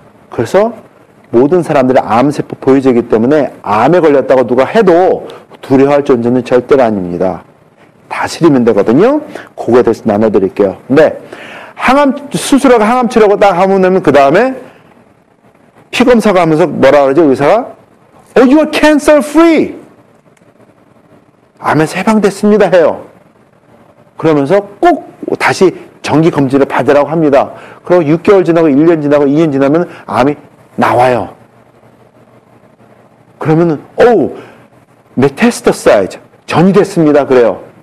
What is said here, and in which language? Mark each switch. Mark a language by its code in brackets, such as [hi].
[ko] 그래서 모든 사람들이 암세포 보유자이기 때문에 암에 걸렸다고 누가 해도 두려워할 존재는 절대로 아닙니다. 다스리면 되거든요. 그거에 대해서 나눠드릴게요. 근데 수술하고 항암 치료하고 딱 하면 그 다음에 피검사가 하면서 뭐라 그러죠? 의사가 [en] you are cancer free. [ko] 암에서 해방됐습니다 해요. 그러면서 꼭 다시 정기 검진을 받으라고 합니다. 그리고 6개월 지나고 1년 지나고 2년 지나면 암이 나와요. 그러면은 메타스타사이즈 전이 됐습니다. 그래요.